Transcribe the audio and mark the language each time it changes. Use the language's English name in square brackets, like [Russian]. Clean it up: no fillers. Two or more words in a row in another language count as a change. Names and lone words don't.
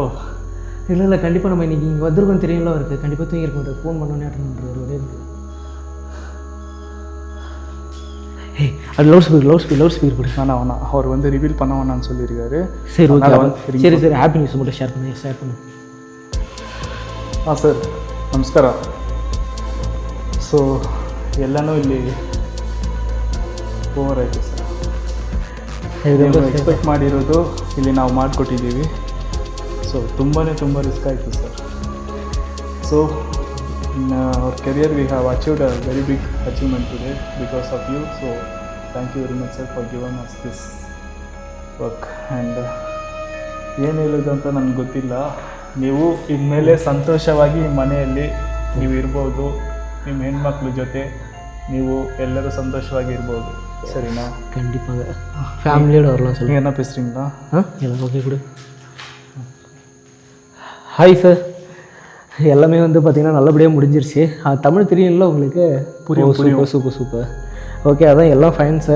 [Tamil] இல்லை கண்டிப்பாக நம்ம இன்றைக்கி இங்கே வந்திருக்கோம் தெரியுங்களா அவருக்கு. கண்டிப்பாக தூங்கியிருக்க மாட்டார். ஃபோன் பண்ணோன்னே அட்டன் பண்ணுறாரு ஒரே இருக்குது. ஏய் அது [English] loud speaker [Tamil] போடு. வேணாம் அவர் வந்து ரிவீல் பண்ண வேணான்னு சொல்லியிருக்காரு. சரி ஓகே. சரி [English] happy news [Tamil] மட்டும் ஷேர் பண்ணு. [Kannada] ಹಾಂ ಸರ್ ನಮಸ್ಕಾರ. ಸೊ ಎಲ್ಲನೂ ಇಲ್ಲಿ ಓವರ್ ಆಯಿತು ಸರ್. ಎಕ್ಸ್ಪೆಕ್ಟ್ ಮಾಡಿರೋದು ಇಲ್ಲಿ ನಾವು ಮಾಡಿಕೊಟ್ಟಿದ್ದೀವಿ. ಸೊ ತುಂಬಾ ರಿಸ್ಕ್ ಆಯಿತು ಸರ್. [English] so in our career we have achieved a very big achievement today because of you. so thank you very much sir for given us this work. [Kannada] ಆ್ಯಂಡ್ ಏನು ಹೇಳೋದು ಅಂತ ನನಗೆ ಗೊತ್ತಿಲ್ಲ. ನೀವು ಇನ್ಮೇಲೆ ಸಂತೋಷವಾಗಿ ಮನೆಯಲ್ಲಿ ನೀವು ಇರ್ಬೋದು. ನಿಮ್ಮ ಹೆಣ್ಮಕ್ಳ ಜೊತೆ ನೀವು ಎಲ್ಲರೂ ಸಂತೋಷವಾಗಿ ಇರ್ಬೋದು. [Tamil] சரிண்ணா? கண்டிப்பாக ஃபேமிலியோட வரலாம். நீங்கள் என்ன பேசுகிறீங்களா? எல்லாம் ஓகே கொடு. ஹாய் சார். எல்லாமே வந்து பார்த்திங்கன்னா நல்லபடியாக முடிஞ்சிருச்சு. தமிழ் தெரியும்ல உங்களுக்கு? புரியும். சூப்பர். ஓகே அதான் எல்லாம் ஃபைன் சார்.